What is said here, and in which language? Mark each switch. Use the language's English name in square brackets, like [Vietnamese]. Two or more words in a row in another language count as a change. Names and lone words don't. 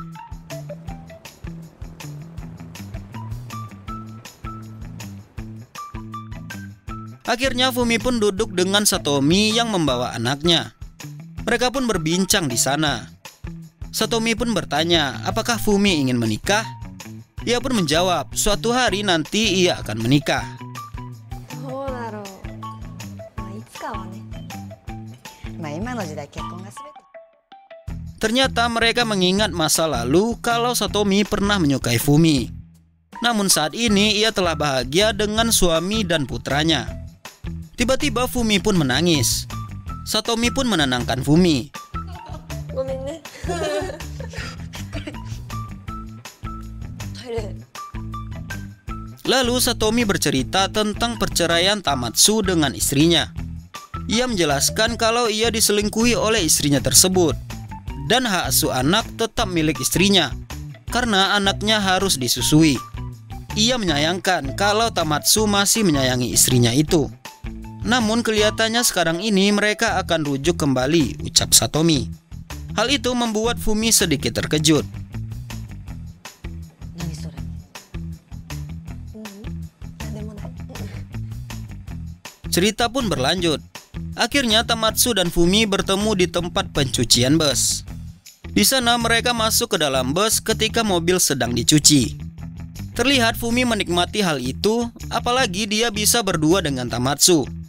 [Indonesian] Akhirnya Fumi pun duduk dengan Satomi yang membawa anaknya. Mereka pun berbincang di sana. Satomi pun bertanya, apakah Fumi ingin menikah? Ia pun menjawab, suatu hari nanti ia akan menikah. [Japanese] どうだろう。まあいつかはね。まあ今の時代結婚が全て。 [Indonesian] Ternyata mereka mengingat masa lalu kalau Satomi pernah menyukai Fumi. Namun saat ini ia telah bahagia dengan suami dan putranya. Tiba-tiba Fumi pun menangis. Satomi pun menenangkan Fumi. [Japanese] ごめんね。トイレ。 [Indonesian] Lalu Satomi bercerita tentang perceraian Tomatsu dengan istrinya. Ia menjelaskan kalau ia diselingkuhi oleh istrinya tersebut. Dan hak asuh anak tetap milik istrinya, karena anaknya harus disusui. Ia menyayangkan kalau Tomatsu masih menyayangi istrinya itu. Namun kelihatannya sekarang ini mereka akan rujuk kembali, ucap Satomi. Hal itu membuat Fumi sedikit terkejut. [Japanese] 何それ。なんでもない。 [Indonesian] Cerita pun berlanjut. Akhirnya Tomatsu dan Fumi bertemu di tempat pencucian bus. Di sana mereka masuk ke dalam bus ketika mobil sedang dicuci. Terlihat Fumi menikmati hal itu, apalagi dia bisa berdua dengan Tomatsu.